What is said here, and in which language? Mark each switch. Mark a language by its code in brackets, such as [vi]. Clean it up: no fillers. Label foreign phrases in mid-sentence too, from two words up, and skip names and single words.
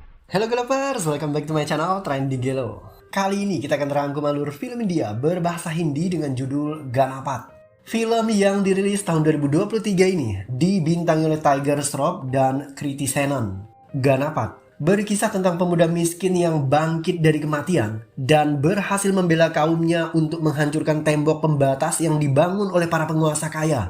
[en] Halo Gelovers, welcome back to my channel Trending Gelo. [id] Kali ini kita akan rangkum alur film India berbahasa Hindi dengan judul Ganapat. Film yang dirilis tahun 2023 ini dibintangi oleh Tiger Shroff dan Kriti Senon. Ganapat berkisah tentang pemuda miskin yang bangkit dari kematian dan berhasil membela kaumnya untuk menghancurkan tembok pembatas yang dibangun oleh para penguasa kaya.